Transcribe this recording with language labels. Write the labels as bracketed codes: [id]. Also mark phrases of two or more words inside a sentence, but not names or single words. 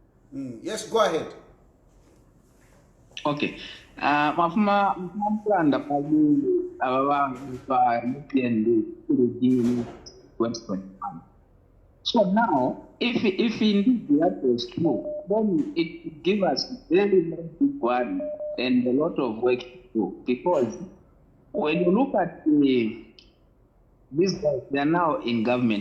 [en] Yes, go ahead. [bem] Okay. Mafuma mplanda pali ababa kwa UPND [en] to question. So now, if indeed that was true, then it gives us very big worry and a lot of work to do, because when you look at these guys, they are now in government.